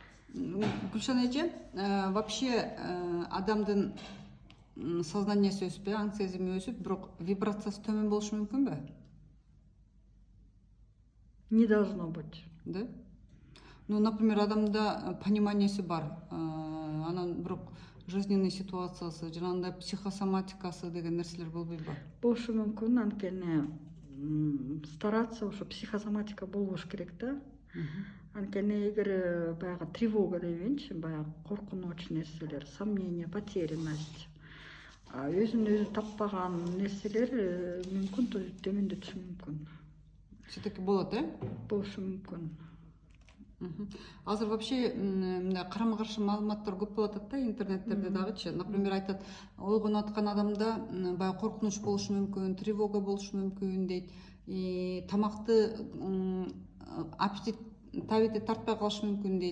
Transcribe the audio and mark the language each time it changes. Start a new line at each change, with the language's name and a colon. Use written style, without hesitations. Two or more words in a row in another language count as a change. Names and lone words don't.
Kyrgyz: Гүлшан эже, вообще адамдын сознаниясы өсүп, аң сезими өсүп, бирок вибрациясы төмөн болушу мүмкүнбү?
Russian: Не должно быть. Да? Ну, например,
Kyrgyz: адамда пониманиясы бар, анан бирок жизненный ситуациясы, жанагындай психосоматикасы деген нерселер болбойбу? Болушу мүмкүн, анткени стараться ошо психосоматика болбош керек да. Анткени эгер баягы тревога дейбинчи, баягы коркунуч нерселер,
Russian: сомнение, потерянность,
Kyrgyz: өзүн өзү таппаган нерселер мүмкүн төмөндөтүшү мүмкүн. Все-таки болот, Болушу мүмкүн. Азыр вообще карама каршы маалыматтар көп болуп атат да, интернеттерде дагычы. Например, айтат, ойгонуп аткан адамда баягы коркунуч болушу мүмкүн, тревога болушу мүмкүн дейт. Тамакты аппетит табити тартпай калышы мүмкүн дейт.